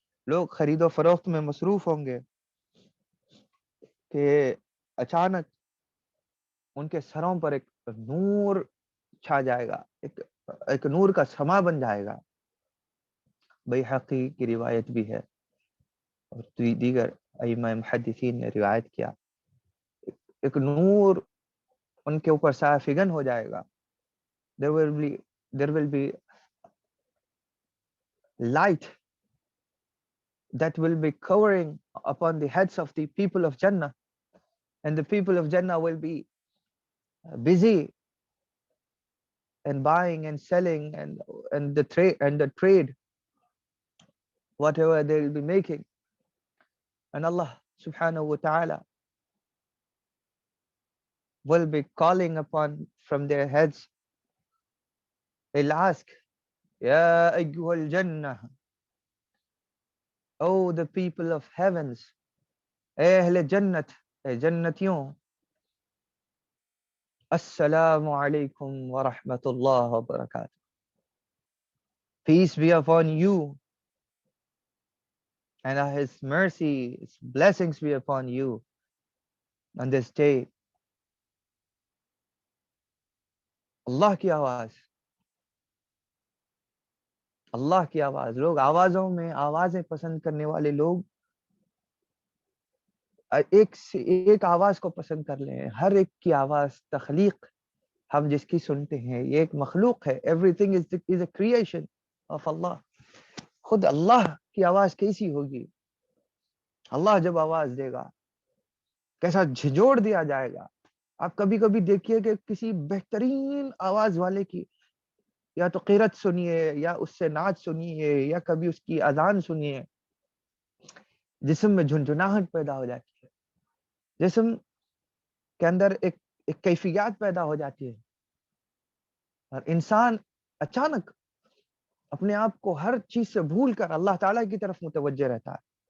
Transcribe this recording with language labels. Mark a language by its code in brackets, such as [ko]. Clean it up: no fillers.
[ur] لوگ خرید و فروخت میں مصروف ہوں گے کہ اچانک ان کے سروں پر ایک نور چھا جائے گا، ایک نور کا سما بن جائے گا. بیہقی کی روایت بھی ہے اور دیگر ائمہ محدثین نے روایت کیا. ایک نور ان کے اوپر سافگن ہو جائے گا. [en] there will be light that will be covering upon the heads of the people of Jannah, and the people of Jannah will be busy and buying and selling and the trade whatever they will be making. And Allah subhanahu wa ta'ala will be calling upon from their heads. He'll ask, [ar] Ya ayyuhal jannah, [en] oh the people of heavens, [ur] ahle jannat, jannatiyon, [ar] assalamu alaikum wa rahmatullah wa barakatuh. [en] Peace be upon you, and his mercy, his blessings be upon you on this day. [ur] اللہ کی آواز، اللہ کی آواز. لوگ آوازوں میں آوازیں پسند کرنے والے لوگ ایک سے ایک آواز کو پسند کر لیں. ہر ایک کی آواز تخلیق ہم جس کی سنتے ہیں یہ ایک مخلوق ہے. [en] Everything is a creation of Allah. [ur] خود اللہ کی آواز کیسی ہوگی؟ اللہ جب آواز دے گا کیسا جھنجھوڑ دیا جائے گا. آپ کبھی کبھی دیکھیے کہ کسی بہترین آواز والے کی یا تو قرات سنیے یا اس سے نعت سنیے یا کبھی اس کی اذان سنیے، جسم میں جھنجھناہٹ پیدا ہو جاتی ہے، جسم کے اندر ایک کیفیات پیدا ہو جاتی ہے، اور انسان اچانک اپنے آپ کو ہر چیز سے بھول کر اللہ تعالیٰ کی طرف متوجہ رہتا ہے.